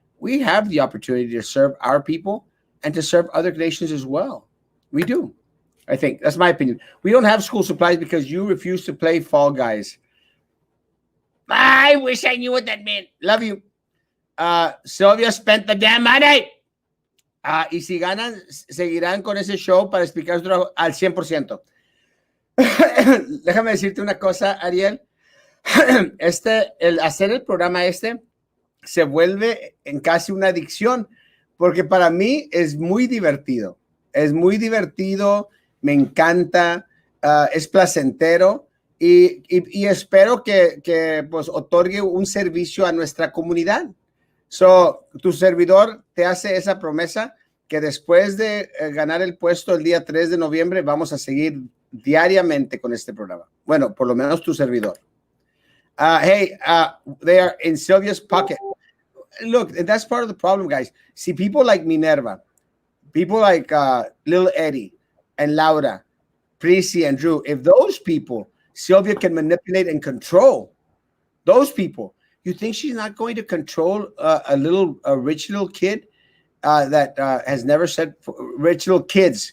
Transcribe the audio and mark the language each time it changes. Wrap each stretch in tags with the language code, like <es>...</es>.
<en>We have the opportunity to serve our people and to serve other nations as well. We do. I think that's my opinion. We don't have school supplies because you refuse to play Fall Guys. I wish I knew what that meant. Love you. Sylvia spent the damn money.</en> <es>Y si ganan, seguirán con ese show para explicar su trabajo al 100%. Déjame decirte una cosa, Ariel. El hacer el programa se vuelve en casi una adicción, porque para mí es muy divertido. Es muy divertido. Me encanta, es placentero y espero que pues otorgue un servicio a nuestra comunidad. So, tu servidor te hace esa promesa que después de ganar el puesto el día 3 de noviembre vamos a seguir diariamente con este programa. Bueno, por lo menos tu servidor.</es> <en>Hey, they are in Sylvia's pocket. Look, that's part of the problem, guys. See, people like Minerva, people like Lil Eddie, and Laura, Prissy, and Drew, if those people Sylvia can manipulate and control, those people, you think she's not going to control a rich little kid that has never said rich little kids?</en>